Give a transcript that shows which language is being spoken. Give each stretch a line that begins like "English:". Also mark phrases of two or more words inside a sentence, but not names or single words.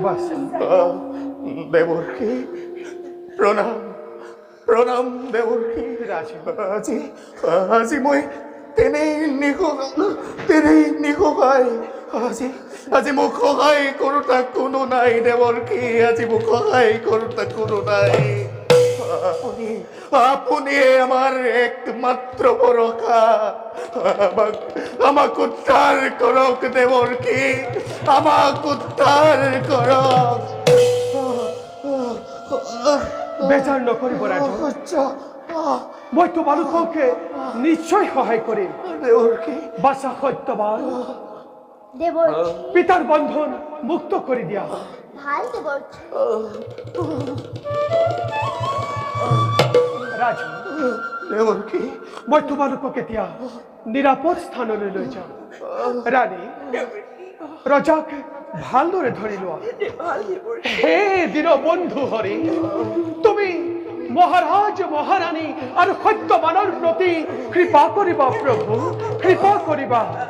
Assamese: দেৱৰ্ষি প্ৰণাম দেৱৰ্ষি। আজি মই তেনেই নিসহায়। আজি মোক সহায় কৰোতা কোনো নাই দেৱৰ্ষি। আজি মোক সহায় কৰোতা কোনো নাই। আপুনিয়ে আমার একমাত্র ভরসা। আমাক উদ্ধার করক দেৱৰ্ষি, আমাক উদ্ধার করক। বেজাৰ নকৰিব ৰাজু, মই তোমালোককে নিশ্চয় সহায় কৰিম। দেৱৰ্ষি বাছা সত্যবান, দেবর্ষী পিতার বন্ধন মুক্ত করে দিয়া ভাল দেবর্ষী ৰাজু দেৱকী মই তোমালোকক এতিয়া নিৰাপদ স্থানলৈ লৈ যাম ৰাণী ৰজাক ভালদৰে ধৰি লোৱা হে দীনবন্ধু হৰি তুমি মহাৰাজ মহাৰাণী আৰু সত্যবানৰ প্ৰতি কৃপা কৰিবা প্ৰভু কৃপা কৰিবা